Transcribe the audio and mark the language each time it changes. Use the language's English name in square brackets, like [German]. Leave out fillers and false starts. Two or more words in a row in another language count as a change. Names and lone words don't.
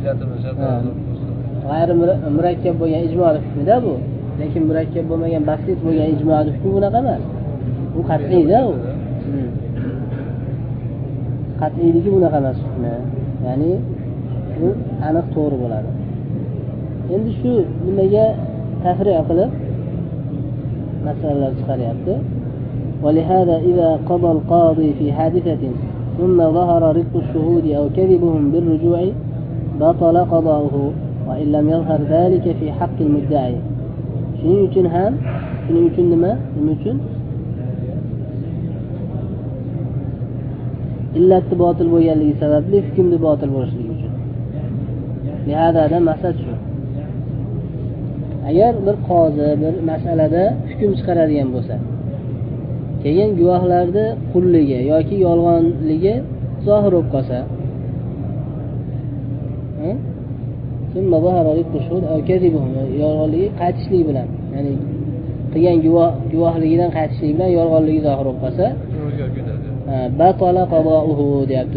[Uzbek] G'ayr murakkab bo'lgan ijmoning hukmida bu, lekin murakkab bo'lmagan basit bo'lgan ijmoning hukmi bunaqa emas. Bu qat'iyda u. Qat'iyligi bunaqa emas hukmi. Ya'ni bu aniq to'g'ri bo'ladi. Endi shu nimaga tafriq qilib masalalar chiqaryapti. [Arabic] ولهذا إذا قضى القاضي في حادثة ثم ظهر رق الشهود أو كذبهم بالرجوع بطل قضاؤه وإن لم يظهر ذلك في حق المدعي. [Uzbek] shuning uchun ham nima uchun illati botil bo'lganligi sababli hukmni botil bo'lishligi uchun. Lihazadan maqsad shu. Agar bir qozi bir masalada hukm chiqaradigan bo'lsa, keyin guvohlarni qulligi yoki yolg'onligi zohir bo'lib qolsa, yolg'onligi qaytishligi bilan, ya'ni qilgan guvohligidan qaytishligi bilan yolg'onligi zohir bo'lib qolsa, [Arabic] بطل قضاؤه [Uzbek] deyapti.